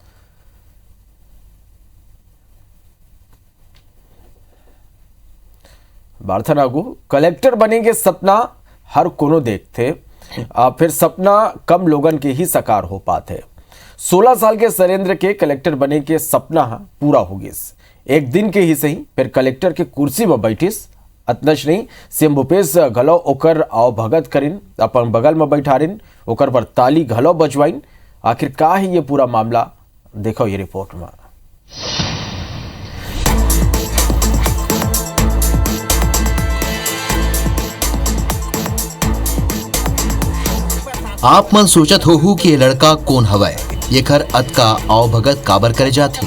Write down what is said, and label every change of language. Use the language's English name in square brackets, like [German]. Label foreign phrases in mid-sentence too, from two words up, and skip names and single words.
[Chhattisgarhi] बार्थनागु कलेक्टर बनेंगे सपना हर कोनो देखते, फिर सपना कम लोगन के ही साकार हो पाते। 16 साल के शैलेंद्र के कलेक्टर बने के सपना पूरा हो गया। एक दिन के ही सही फिर कलेक्टर के कुर्सी में बैठिस। अतनच नहीं, सीएम भूपेश घलो ओकर आओ भगत करिन, अपन बगल में बैठारिन, ओकर पर ताली घलो बजवाइन। आखिर का है ये पूरा मामला, देखो ये रिपोर्ट में। आप मन सोचत हो कि ये लड़का कौन हवय, ये खर अतका आओ भगत काबर करे जाथे।